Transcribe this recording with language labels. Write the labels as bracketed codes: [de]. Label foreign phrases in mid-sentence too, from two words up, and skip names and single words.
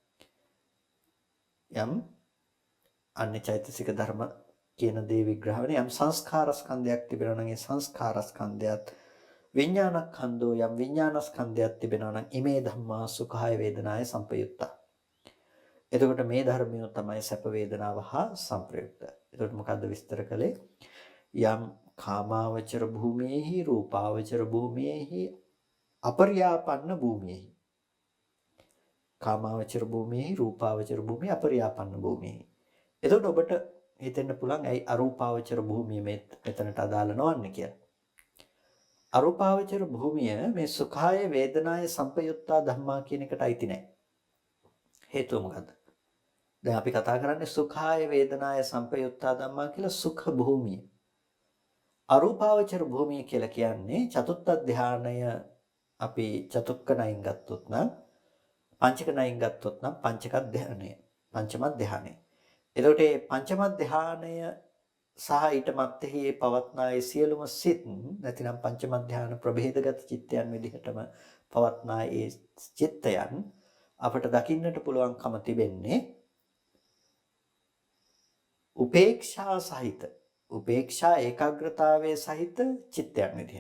[si] යම් අන්‍ය චෛතසික ධර්ම කියන දේ විග්‍රහ වෙන යම් සංස්කාර ස්කන්ධයක් තිබෙනවා නම් ඒ සංස්කාර ස්කන්ධයත් විඥානස්කන්ධෝ යම් විඥාන ස්කන්ධයක් තිබෙනවා නම් [pi] ඉමේ ධම්මා සුඛාය වේදනාය සංපයුත්තා. [si] එතකොට මේ ධර්මය තමයි සැප වේදනාව හා සංප්‍රයුක්ත. එතකොට මොකද්ද විස්තර කළේ? යම් කාමාවචර භූමියේහි රූපාවචර භූමියේහි අපරියාපන්න භූමියේහි කාමාවචර භූමියේහි රූපාවචර භූමියේ අපරියාපන්න භූමියේහි. එතකොට ඔබට හිතෙන්න පුළුවන් ඇයි අරූපාවචර භූමිය මෙතනට අදාළ නොවන්නේ කියලා. අරූපාවචර භූමිය මේ [pi] සුඛාය වේදනාය සංපයුත්තා ධම්මා [si] කියන එකට අයිති නැහැ. හේතුව මොකද්ද? දැන් අපි කතා කරන්නේ [pi] සුඛාය වේදනාය සංපයුත්තා ධම්මා [si] කියලා සුඛ භූමිය. අරූපාවචර භූමිය කියලා කියන්නේ චතුත්ථ ධානය අපි චතුක්ක නයින් ගත්තොත් නම් පංචක නයින් ගත්තොත් නම් පංචක ධානය පංචම ධානය. එතකොට මේ පංචම ධානය සහ ඊට මැත්තේ පවත්නා සියලුම සිත් නැතිනම් පංචම ධාන ප්‍රභේදගත චිත්තයන් විදිහටම පවත්නා ඒ චිත්තයන් අපට දකින්නට පුළුවන්කම තිබෙන්නේ උපේක්ෂා සහිත උපේක්ෂා ඒකාග්‍රතාවයේ සහිත චිත්තයන් විදිහට.